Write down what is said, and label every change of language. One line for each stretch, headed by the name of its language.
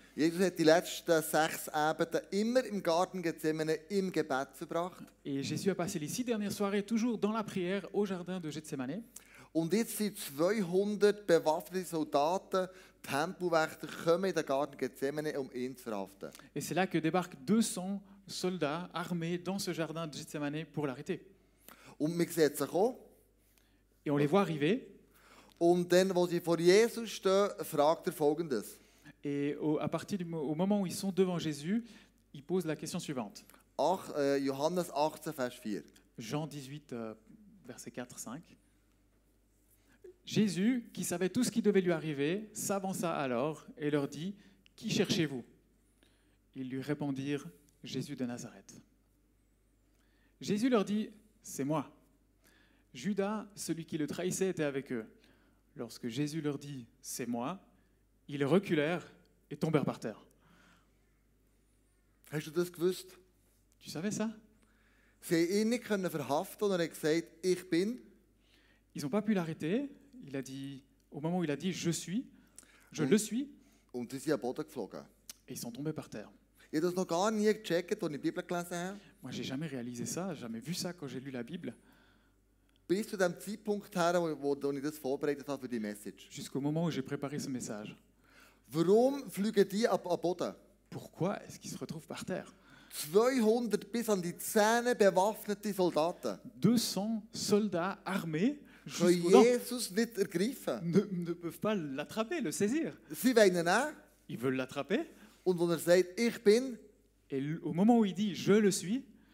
German: Jesus hat die letzten 6 Abende immer im Garten Gethsemane im Gebet verbracht.
French: Et Jésus a passé les 6 dernières soirées toujours dans la prière au jardin de Gethsemane.
German: Und jetzt sind 200 bewaffnete Soldaten, Tempelwächter, kommen in den Garten Gethsemane, um ihn zu verhaften.
French: Et c'est là que débarquent 200 soldats armés dans ce jardin de Gethsemane pour l'arrêter.
German: Und wir sehen sie kommen.
French: Et on les voit arriver.
German: Und dann, als sie vor Jesus stehen, fragt er Folgendes.
French: Et au moment où ils sont devant Jésus, ils posent la question suivante.
German: Johannes 18, Vers 4.
French: Jean 18, verset 4-5. Jésus, qui savait tout ce qui devait lui arriver, s'avança alors et leur dit « Qui cherchez-vous » Ils lui répondirent « Jésus de Nazareth ». Jésus leur dit « C'est moi ». Judas, celui qui le trahissait, était avec eux. Lorsque Jésus leur dit « C'est moi », ils reculèrent et tombèrent par terre.
German: Hast du das gewusst?
French: Tu savais ça?
German: Sie haben ihn nicht verhaften und er hat gesagt, ich bin.
French: Ils n'ont pas pu l'arrêter. Il a dit, au moment où il a dit « Je suis », « Je le suis »,
German: Und sie sind am Boden geflogen.
French: et ils sont tombés par terre.
German: Ich habe das noch gar nie gecheckt, als ich die Bibel gelesen habe.
French: Moi, j'ai jamais réalisé ça, jamais vu ça quand j'ai lu la Bible,
German: Bis zu dem Zeitpunkt her, wo ich das vorbereitet habe für die Message.
French: jusqu'au moment où j'ai préparé ce message.
German: Warum fliegen die ab Boden?
French: Pourquoi est-ce qu'ils se retrouvent par terre?
German: 200 bis an die Zähne bewaffnete Soldaten
French: 200 soldats armés
German: können
French: jusqu'aux dents
German: Jesus nicht ergreifen.
French: ne peuvent pas l'attraper, le saisir.
German: Sie wollen ihn nehmen
French: Ils veulent l'attraper
German: Und wenn er sagt, ich bin,
French: Et au moment où il dit je le suis,